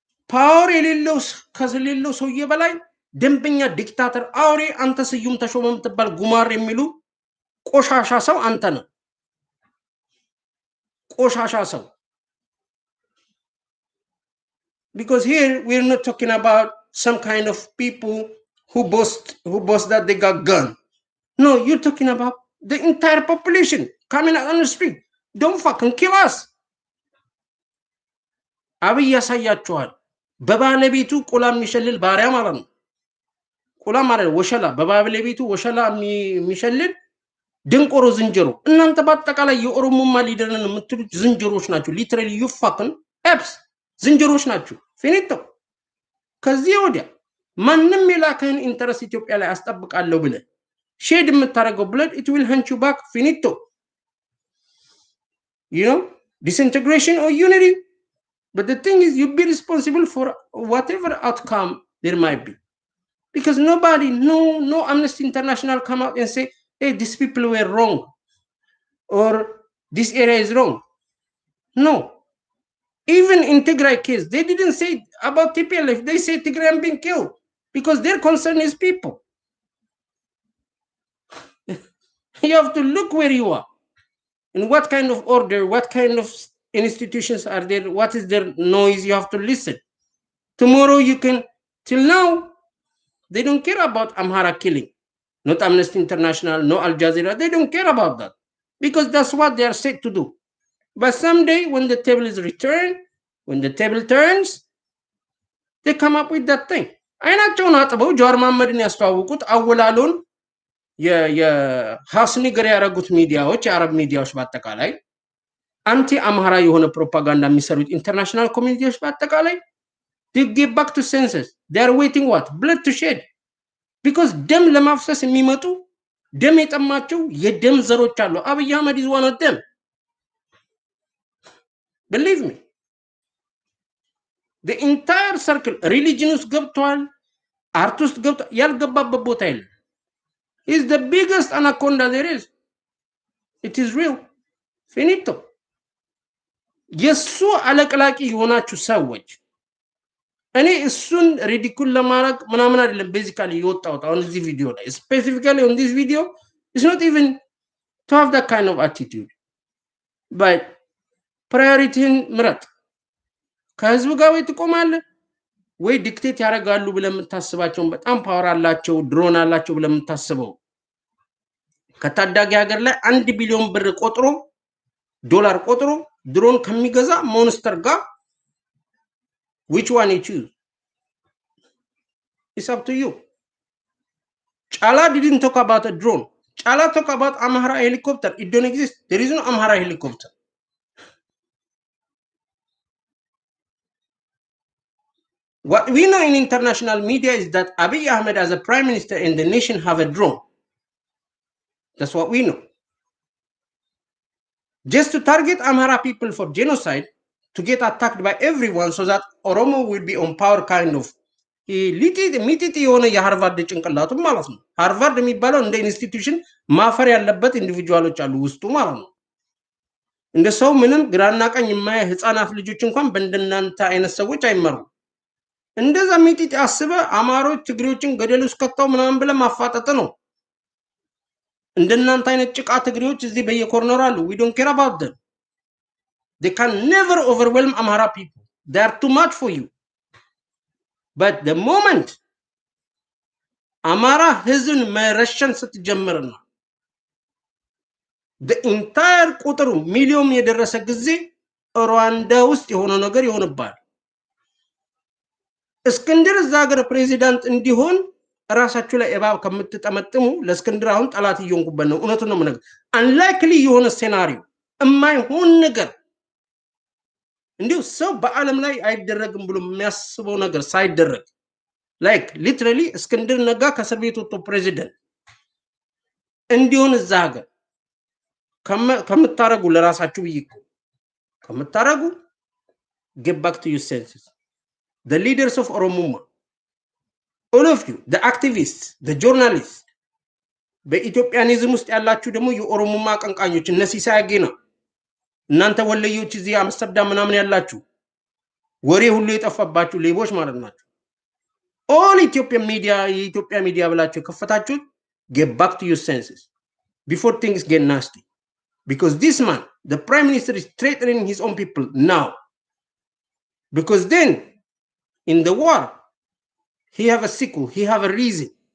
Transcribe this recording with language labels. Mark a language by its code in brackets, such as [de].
[am] ፓወር የሌለው ከሌለው ሰውዬ በላይ ደንበኛ ዲክታተር አውሬ አንተ ስዩም ተሾመ የምትባል ጉማር የሚሉ ቆሻሻ ሰው አንተ ነህ። ቆሻሻ ሰው [en] because here we're not talking about some kind of people who boast that they got gun. No, you're talking about the entire population coming out on the street. Don't fucking kill us. [am] አብይ ያሳያቸዋል። በባለቤቱ ቆላ የሚሸልል ባሪያ ማለት ነው። ቆላ ማለት ወሸላ፣ በባለቤቱ ወሸላ የሚሸልል ድንቆሮ ዝንጀሮ። እናንተ በአጠቃላይ የኦሮሞማ ሊደርን የምትሉት ዝንጀሮች ናቸው። [en] ሊትራሊ ዩ ፋክን ኤፕስ [am] ዝንጀሮች ናቸው። ፊኒቶ። ከዚህ ወዲያ ማንም የላከህን ኢንተረስት ኢትዮጵያ ላይ አስጠብቃለሁ ብለህ ሼድ የምታደርገው ብለድ [en] it will hunt you back. ፊኒቶ። you know disintegration or unity. But the thing is, you be responsible for whatever outcome there might be. Because nobody, no Amnesty International come out and say, hey, these people were wrong. Or this area is wrong. No. Even in Tigray case, they didn't say about TPLF. They say Tigray being killed. Because their concern is people. You have to look where you are. And what kind of order, what kind of institutions are there, what is their noise, you have to listen. Tomorrow you can, till now, they don't care about Amhara killing. Not Amnesty International, no Al Jazeera, they don't care about that. Because that's what they are set to do. But someday when the table is returned, when the table turns, they come up with that thing. [am] አይናቸውን አጥበው ጀዋር መሐመድን ያስተዋውቁት አወላሉን የሐስኒ ገር ያረጉት ሚዲያዎች የአረብ ሚዲያዎች በአጠቃላይ አንቲ አምሃራ የሆነ ፕሮፓጋንዳ የሚሰሩት ኢንተርናሽናል ኮሚኒቲዎች በአጠቃላይ [en] they get back to senses. They are waiting what? Blood to shed. [am] Because ደም ለማፍሰስ የሚመጡ ደም የጠማቸው የደም ዘሮች አሉ። አብይ አህመድ [en] is one of them. Believe me. The entire circle religion [am] ውስጥ ገብቷል፣ አርት ውስጥ ገብቷል፣ ያልገባበት ቦታ የለም። [en] is the biggest anaconda there is. It is real. Finito. [am] የሱ አለቅላቂ የሆናችሁ ሰዎች እኔ እሱን ሪዲኩል ለማድረግ ምናምን አይደለም ቤዚካሊ የወጣው አሁን እዚህ ቪዲዮ ላይ [en] specifically on this video it's not even to have that kind of attitude but [am] ፕራዮሪቲን ምረጥ። ከህዝብ ጋር ወይ ትቆማለህ ወይ ዲክቴት ያደርጋሉ ብለህ የምታስባቸውን በጣም ፓወር አላቸው ድሮን አላቸው ብለህ የምታስበው ከታዳጊ ሀገር ላይ 1 ቢሊዮን ብር ቆጥሮ ዶላር ቆጥሮ ድሮን ከሚገዛ ሞንስተር ጋር [en] which one you choose? It's up to you. Chala didn't talk about a drone. Chala talk about Amhara helicopter. It don't exist. There is no Amhara helicopter. What we know in international media is that Abiy Ahmed as a prime minister and the nation have a drone. That's what we know. Just to target Amhara people for genocide, to get attacked by everyone so that Oromo will be on power kind of. [am] ሚጢጢ የሆነ የሃርቫርድ ጭንቅላቱ ማለት ነው። ሃርቫርድ የሚባለው እንደ ኢንስቲትዩሽን ማፈር ያለበት ኢንዲቪጁዋሎች አሉ ውስጡ ማለት ነው። እንደ ሰው ምንም ግራና ቀኝ የማያ ህፃናት ልጆች እንኳን በእንደናንተ አይነት ሰዎች አይመሩም። እንደዛ ሚጢጢ አስበ አማሮች ትግሬዎችን ገደል ውስጥ ከተው ምናምን ብለ ማፋጠጥ ነው። እንደናንተ አይነት ጭቃ ትግሬዎች እዚህ በየኮርነሩ አሉ። [en] we don't care about them. They can never overwhelm Amhara people. They are too much for you. But the moment [am] Amara ህዝብን መረሸን ስትጀምርና [en] the entire [am] ቁጥሩ ሚሊዮን የደረሰ ጊዜ ሩዋንዳ ውስጥ የሆነ ነገር ይሆንባል። እስክንድር እዛ ሀገር ፕሬዚዳንት እንዲሆን ራሳችሁ ላይ እባብ ከምትጠመጥሙ ለእስክንድር አሁን ጠላት እየሆንኩበት ነው። እውነቱን ነው የምነግርህ። አንላይክሊ የሆነ ሴናሪዮ የማይሆን ነገር እንዲሁ ሰው በአለም ላይ አይደረግም ብሎ የሚያስበው ነገር ሳይደረግ ላይክ ሊትራሊ እስክንድር ነጋ ከእስር ቤት ወጥቶ ፕሬዚዳንት እንዲሆን እዛ ሀገር ከምታረጉ ለራሳችሁ ይይቁ ከምታረጉ [en] get back to your senses. The leaders of Oromuma, all of you, the activists, the journalists, [am] በኢትዮጵያኒዝም ውስጥ ያላችሁ ደግሞ የኦሮሞማ አቀንቃኞች እነ ሲሳይ አጌና እናንተ ወለዮች እዚህ አምስተርዳም ምናምን ያላችሁ ወሬ ሁሉ የጠፋባችሁ ሌቦች ማለት ናችሁ። [en] all Ethiopian media [am] የኢትዮጵያ ሚዲያ ብላችሁ ከፈታችሁ [en] get back to your senses before things get nasty, because this man, the prime minister, is threatening his own people now, because then in the war he have a sequel, he have a reason.